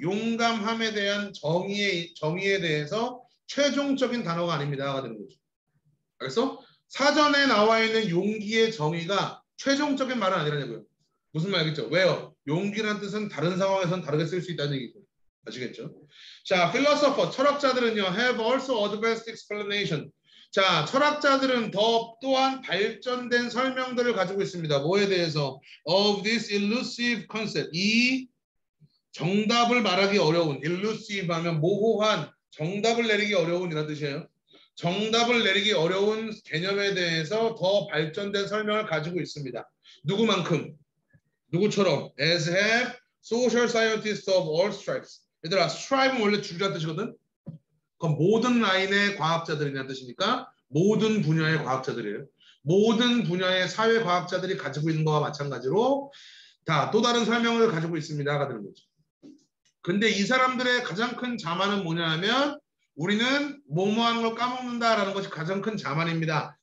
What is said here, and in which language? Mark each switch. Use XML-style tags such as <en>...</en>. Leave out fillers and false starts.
<ko>용감함에 대한 정의에 대해서 최종적인 단어가 아닙니다가 되는 거죠. 알겠어? 사전에 나와 있는 용기의 정의가 최종적인 말은 아니라냐고요. 무슨 말 알겠죠? 왜요? 용기란 뜻은 다른 상황에서는 다르게 쓸 수 있다는 얘기죠. 아시겠죠?</ko> <en>자, philosopher,</en> <ko>철학자들은요,</ko> <en>have also advanced explanation.</en> <ko>자, 철학자들은 또한 발전된 설명들을 가지고 있습니다. 뭐에 대해서?</ko> <en>Of this elusive concept.</en> <ko>이 정답을 말하기 어려운, elusive 하면 모호한, 정답을 내리기 어려운 이란 뜻이에요. 정답을 내리기 어려운 개념에 대해서 더 발전된 설명을 가지고 있습니다. 누구만큼? 누구처럼?</ko> <en>As have social scientists of all stripes.</en> <ko>얘들아, stripe는 원래 줄이라는 뜻이거든? 그럼 모든 라인의 과학자들이라는 뜻이니까 모든 분야의 과학자들이에요. 모든 분야의 사회과학자들이 가지고 있는 거와 마찬가지로 다 또 다른 설명을 가지고 있습니다가 되는 거죠. 근데 이 사람들의 가장 큰 자만은 뭐냐면 우리는 뭐뭐하는 걸 까먹는다라는 것이 가장 큰 자만입니다.</ko>